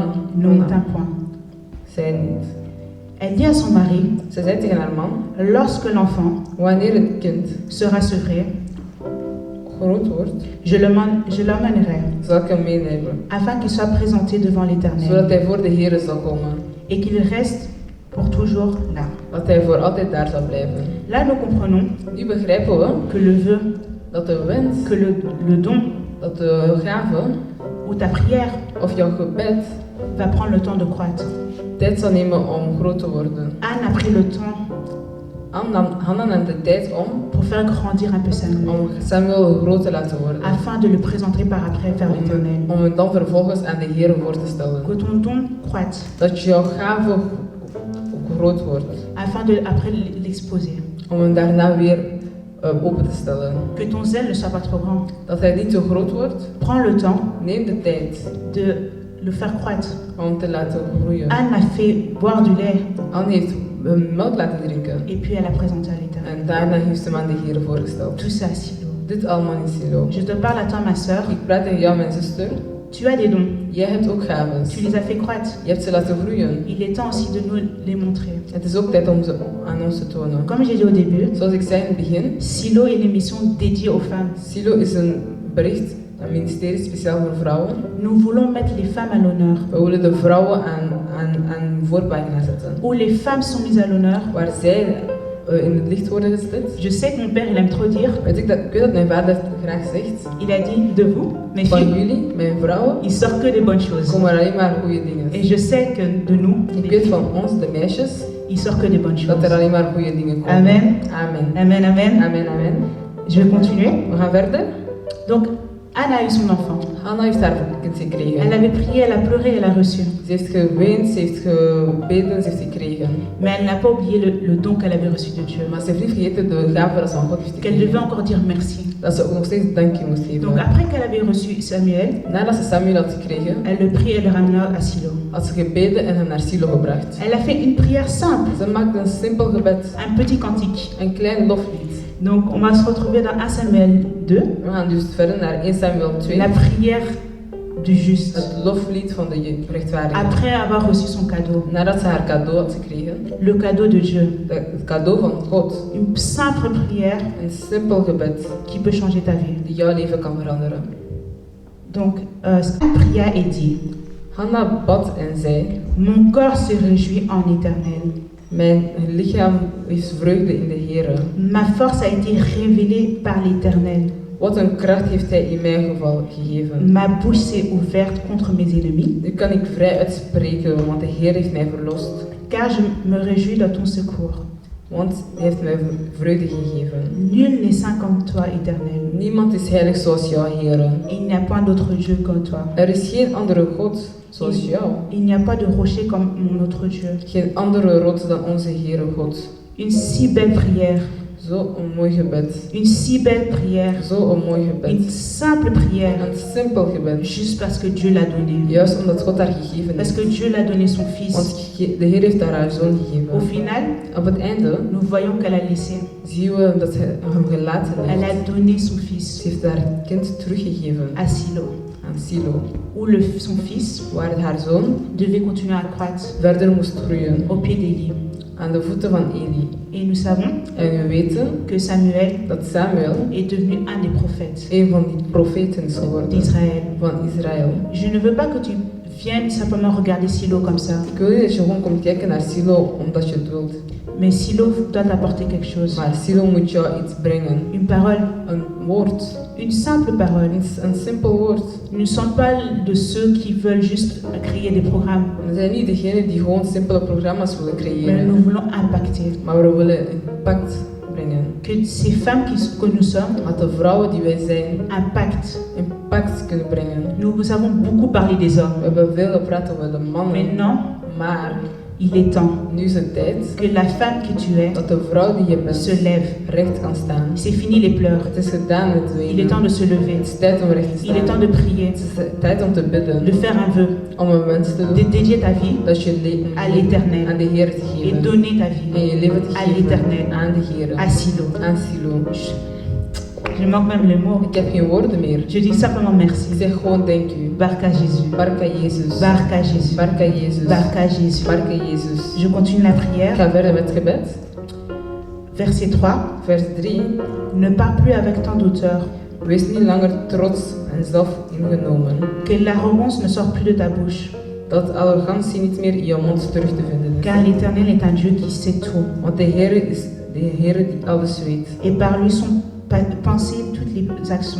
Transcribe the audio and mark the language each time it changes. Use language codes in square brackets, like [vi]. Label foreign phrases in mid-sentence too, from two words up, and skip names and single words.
[fr] ne monta point. [nl] zij niet. [fr] Elle dit à son mari, [nl] Ze zei tegen haar man, [fr] lorsque l'enfant [nl] wanneer het kind [fr] sera sevré, [nl] groot wordt, [fr] je l'emmènerai, [nl] zal ik hem meenemen. [fr] afin qu'il soit présenté devant l'Éternel [nl] Zodat hij voor de Heer zal komen. [fr] et qu'il reste pour toujours là. [nl] Dat hij voor altijd daar zal blijven. [fr] Là, nous comprenons [nl] Nu begrijpen we [fr] que le vœu, [nl] dat de wens, [fr] que le don [nl] dat de gave [fr] ou ta prière [nl] of jouw gebed [fr] va prendre le temps de croître. [nl] tijd zal nemen om groot te worden. [fr] Anne a pris le temps [nl] Hanna nam de tijd om [fr] pour faire grandir un peu Samuel, [nl] Samuel groot te laten worden. [fr] afin de le présenter par après vers l'Éternel. [nl] Om hem dan vervolgens aan de Heer voor te stellen. [fr] Que ton don croître, [nl] Dat jouw gave groot wordt. [fr] afin de après l'exposer. [nl] Om hem daarna weer open te stellen. [fr] Que ton zèle ne soit pas trop grand. [nl] Dat hij niet te groot wordt. [fr] Prends le temps [nl] Neem de tijd [fr] de le faire croître. [nl] om te laten groeien. [fr] Anne a fait boire du lait [nl] Anne heeft melk laten drinken. [fr] et puis elle a présenté à l'Éternel. [nl] En daarna heeft ze hem aan de Heer voorgesteld. [fr] Tout ça à Silo. [nl] Dit allemaal in Silo. [fr] Je te parle à toi, ma sœur. [nl] Ik praat tegen jou, mijn zuster. [fr] Tu as des dons. [nl] Jij hebt ook gaven. [fr] Tu les as fait croître. [nl] Je hebt ze laten groeien. [fr] Il est temps aussi de nous les montrer. [nl] Het is ook tijd om ze aan ons te tonen. [fr] Comme j'ai dit au début, [nl] Zoals ik zei in het begin, [fr] Silo est une émission dédiée aux femmes. [nl] Silo is een bericht, een ministerie speciaal voor vrouwen. [fr] Nous voulons mettre les femmes à l'honneur. [nl] We willen de vrouwen aan voorpagina zetten. [fr] Où les femmes sont mises à l'honneur. [nl] Waar zij in het licht worden gezet. [fr] Je sais que mon père, il aime trop dire. [nl] Ik weet dat mijn vader graag zegt. [fr] Il a dit de vous, mes [nl] Van [fr] filles, [nl] jullie, mijn vrouwen, [fr] il sort que des bonnes choses. [nl] komen er alleen maar goede dingen. [fr] Et je sais que de nous, [nl] Ik weet van ons, de meisjes, [fr] il sort que des bonnes [nl] dat [fr] choses. [nl] er alleen maar goede dingen komen. [fr] Amen. [nl] Amen. [fr] Amen, amen. [nl] Amen, amen. [fr] Je vais continuer. [nl] We gaan verder. [fr] Donc, Anne a eu son enfant. [nl] Hanna heeft haar kind gekregen. [fr] Elle avait prié, elle a pleuré, elle a reçu. [nl] Ze heeft geweend, ze heeft gebeden, ze heeft gekregen. [fr] Mais elle n'a pas oublié le don qu'elle avait reçu de Dieu. [nl] Maar ze heeft niet vergeten de gave dat ze van God heeft [fr] Qu'elle devait [nl] gekregen. [fr] encore dire merci. [nl] Dat ze ook nog steeds dankje moest [fr] Donc [nl] geven. [fr] après qu'elle avait reçu Samuel, [nl] Nadat ze Samuel had gekregen, [fr] elle le prie et le ramena à Silo. [nl] had ze gebeden en hem naar Silo gebracht. [fr] Elle a fait une prière simple, [nl] Ze maakte een simpel gebed, [fr] un petit cantique. [nl] een klein loflied. [fr] Donc on va se retrouver dans 1 Samuel 2, [nl] We gaan dus verder naar 1 Samuel 2. [fr] la prière du juste. [nl] Het loflied van de rechtvaardige. [fr] Après avoir reçu son cadeau, [nl] Nadat ze haar cadeau had gekregen, [fr] le cadeau de Dieu. [nl] het cadeau van God. [fr] Une simple prière [nl] Een simpel gebed [fr] qui peut changer ta vie. [nl] die jouw leven kan veranderen. [fr] Donc, elle pria et dit, [nl] Hanna bad en zei, [fr] mon corps se réjouit en l'Éternel. [nl] mijn lichaam heeft vreugde in de Heere. [fr] Ma force a été révélée par l'Éternel. [nl] Wat een kracht heeft hij in mijn geval gegeven. [fr] Ma bouche s'est ouverte contre mes ennemis, [nl] Nu kan ik vrij uitspreken, want de Heer heeft mij verlost. [fr] car je me réjouis dans ton secours. [nl] Want hij heeft mij vreugde gegeven. [fr] Nul n'est saint comme toi, Éternel. [nl] Niemand is heilig zoals jou, Heere. [fr] Il n'y a point d'autre Dieu comme toi. [nl] Er is geen andere God zoals jou. [fr] Il n'y a pas de rocher comme mon autre Dieu. [nl] Geen andere rots dan onze Heere God. [fr] Une si belle prière, [nl] Zo een mooi gebed. [fr] une si belle prière, [nl] Zo een mooi [fr] une [nl] gebed. [fr] simple prière, [nl] Een simpel gebed. [fr] juste parce que Dieu l'a donné. [nl] Juist omdat God haar gegeven [fr] Parce [nl] heeft. [fr] que Dieu l'a donné son Fils. [nl] Want de Heer heeft haar zoon [fr] Au [nl] gegeven. [fr] final, [nl] Op het einde [fr] nous voyons qu'elle a laissé. [nl] zien we dat hij hem gelaten [fr] Elle [nl] heeft. [fr] a donné son Fils [nl] Ze heeft haar kind teruggegeven [fr] à Silo, [nl] aan Silo. [fr] où son Fils [nl] Waar haar zoon [fr] devait continuer à croître [nl] verder moest groeien. [fr] au pied d'Élie. [nl] Aan de voeten van Eli. [fr] Et nous savons [nl] En we weten [fr] que Samuel [nl] dat Samuel [fr] est devenu un des prophètes [nl] een van die profeten is geworden [fr] d'Israël. [nl] van Israël. [fr] Je ne veux pas que tu viennes simplement regarder Silo comme ça, [nl] Ik wil niet dat je gewoon komt kijken naar Silo omdat je het wilt. [fr] mais Silo doit t'apporter quelque chose. [nl] Maar Silo moet jou iets brengen. [fr] Une parole, [nl] Een woord. [fr] une simple parole. [nl] Een simpel woord. [fr] Nous ne sommes pas de ceux qui veulent juste créer des programmes, [nl] We zijn niet degene die gewoon simpele programma's willen [fr] mais [nl] creëren. [fr] nous voulons impacter. [nl] Maar we willen impact brengen. [fr] Que ces femmes que nous sommes [nl] Dat de vrouwen die wij zijn [fr] impactent. [nl] impact kunnen brengen. [fr] Nous avons beaucoup parlé des [nl] We [fr] hommes. [nl] hebben veel gepraat over de mannen. [fr] Maintenant, [nl] Maar [fr] il est temps [nl] nu is het tijd [fr] que la femme que tu es [nl] dat de vrouw die je bent [fr] se lève. [nl] recht kan staan. [fr] C'est fini les pleurs. [nl] Het is gedaan met [fr] Il est [nl] wenen. [fr] temps de se lever. [nl] Het is tijd om recht te [fr] Il est temps [nl] staan. [fr] de prier, [nl] Het is tijd om te bidden. [fr] de faire un vœu, [nl] Om een wens te [fr] de [nl] doen. [fr] dédier ta vie [nl] Dat je [fr] à l'Éternel [nl] aan de Heer te [fr] et [nl] geven. [fr] donner ta [nl] En [fr] vie [nl] je leven te [fr] à [nl] geven [fr] l'Éternel, [nl] aan de Heer. [fr] à Silo. [nl] Aan Silo. [fr] Je manque même le mot. [nl] Ik heb geen woorden meer. [fr] Je dis simplement [nl] Ik [fr] merci. [nl] zeg gewoon [en] thank you. [fr] Barka Jésus. [nl] Barka Jezus. [fr] Barka Jésus. [nl] Barka Jezus. [fr] Barka Jésus. [nl] Barka Jezus. [fr] Je continue la [nl] Ik [fr] prière. [nl] ga verder met het gebed. [fr] Verset 3. [nl] Vers 3. [fr] Ne pars plus avec tant d'auteur. [nl] Wees niet langer trots en zelf ingenomen. [fr] Que l'arrogance ne sorte plus de ta bouche. [nl] Dat arrogantie niet meer in jouw mond terug te vinden is. [fr] Car l'Éternel est un Dieu qui sait tout. [nl] Want de Heer is de Heer die alles weet. [fr] Et par lui sont pensées toutes les actions.